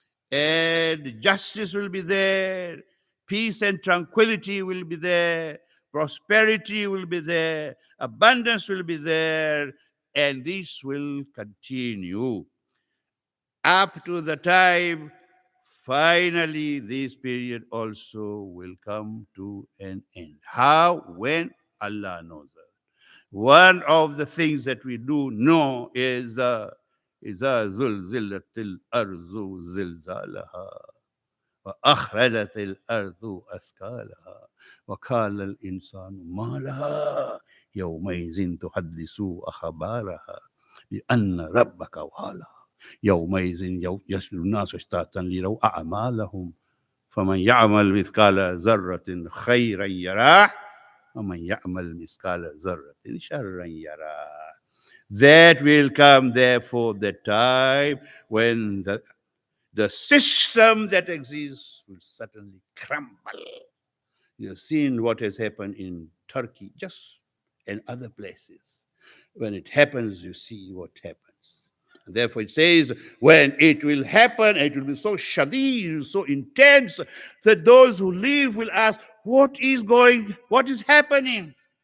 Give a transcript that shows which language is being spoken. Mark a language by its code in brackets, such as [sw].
[en] And justice will be there, peace and tranquility will be there, prosperity will be there, abundance will be there, and this will continue up to the time finally this period also will come to an end. How? When? Allah knows that. One of the things that we do know is [ar] إذا زلزلت الأرض زلزالها وأخرجت الأرض أثقالها وقال الإنسان ما لها يومئذ تحدث أخبارها بأن ربك أوحالها يومئذ يصل الناس اشتاتا ليروا أعمالهم فمن يعمل مثقال ذرة خيرا يراه ومن يعمل مثقال ذرة شرا يراه. [en] That will come, therefore, the time when the system that exists will suddenly crumble. You have seen what has happened in Turkey, just and other places. When it happens, you see what happens. Therefore, it says, when it will happen, it will be so shadid, so intense, that those who live will ask, what is happening?